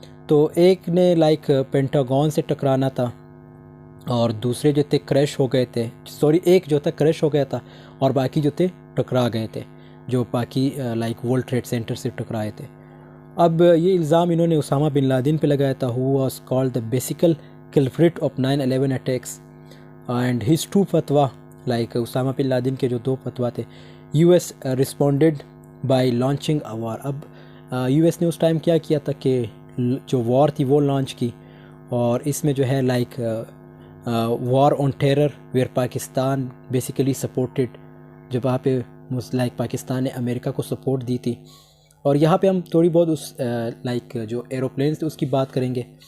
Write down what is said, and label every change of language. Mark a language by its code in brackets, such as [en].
[ur] تو ایک نے لائک پینٹاگون سے ٹکرانا تھا، اور دوسرے جو تھے کریش ہو گئے تھے، ایک جو تھا کریش ہو گیا تھا، اور باقی جو تھے ٹکرا گئے تھے، جو باقی لائک ورلڈ ٹریڈ سینٹر سے ٹکرائے تھے. اب یہ الزام انہوں نے اسامہ بن لادن پہ لگایا تھا، [en] who was called the basically culprit of 9/11 attacks and his 2 [ur] فتویٰ، لائک اسامہ بن لادن کے جو 2 فتویٰ تھے. [en] U S responded by launching a war. [ur] اب یو ایس نے اس ٹائم کیا کیا تھا کہ جو وار تھی وہ لانچ کی، اور اس میں جو ہے like [en] war on terror where Pakistan basically supported, [ur] جب وہاں پہ لائک پاکستان نے امریکہ کو سپورٹ دی تھی. اور یہاں پہ ہم تھوڑی بہت اس لائک جو ایروپلینس تھے اس کی بات کریں گے.